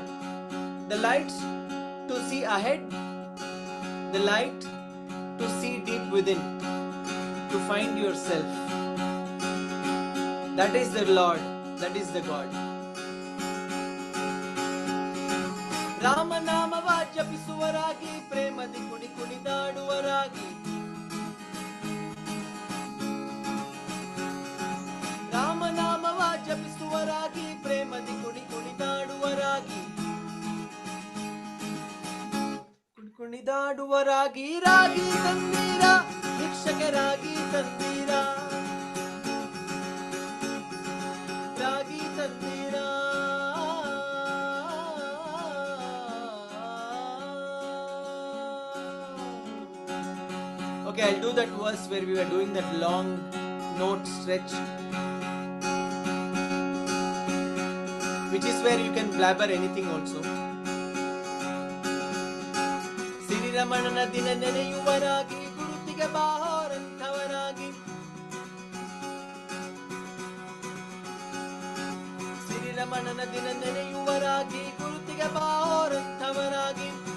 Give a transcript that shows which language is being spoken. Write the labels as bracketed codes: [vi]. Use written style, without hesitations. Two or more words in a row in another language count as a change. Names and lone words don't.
[en] The light to see ahead, the light to see deep within, to find yourself. That is the Lord, that is the God. [kn] Rāmanāmava ಜಪಿಸುವ ರಾಗಿ ಪ್ರೇಮದಿ ಕುಣಿ ಕುಣಿದಾಡುವ ರಾಗಿ ರಾಮನಾಮವ ಜಪಿಸುವ ರಾಗಿ ಪ್ರೇಮದಿ ಕುಣಿ ಕುಣಿದಾಡುವ ರಾಗಿ ಕುಣಿದಾಡುವ ರಾಗಿ ರಾಗಿ ತಂದೀರ ಭಿಕ್ಷಕೆ ರಾಗಿ ತಂದೀರ ರಾಗಿ ತಂದೀರ [en] Okay, I'll do that verse where we were doing that long note stretch, which is where you can blabber anything also. [kn] ಸಿರಿರಮಣ ದಿನ ನೆನೆಯುವರಾಗಿ ಗುರುತಿಗ ಭೋಗ್ಯರಾಗಿ ಸಿರಿರಮಣ ದಿನ ನೆನೆಯುವರಾಗಿ ಗುರುತಿಗ ಭೋಗ್ಯರಾಗಿ